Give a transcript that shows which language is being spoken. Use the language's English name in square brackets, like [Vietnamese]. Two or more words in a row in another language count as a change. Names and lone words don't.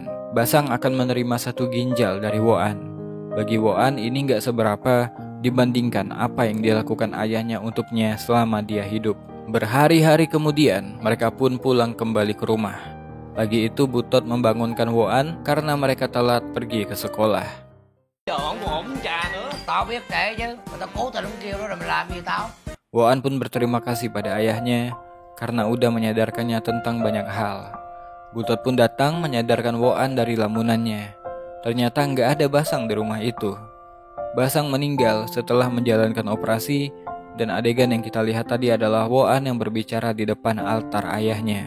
[Indonesian] Basang akan menerima 1 ginjal dari Woan. Bagi Woan ini gak seberapa dibandingkan apa yang dilakukan ayahnya untuknya selama dia hidup. Berhari-hari kemudian, mereka pun pulang kembali ke rumah. Pagi itu Butot membangunkan Woan karena mereka telat pergi ke sekolah. [Vietnamese] Tao biết kể chứ, mà tao cố tình không kêu đó rồi mày làm gì tao? [Indonesian] Woan pun berterima kasih pada ayahnya karena udah menyadarkannya tentang banyak hal. Butot pun datang menyadarkan Woan dari lamunannya. Ternyata nggak ada Basang di rumah itu. Basang meninggal setelah menjalankan operasi dan adegan yang kita lihat tadi adalah Woan yang berbicara di depan altar ayahnya.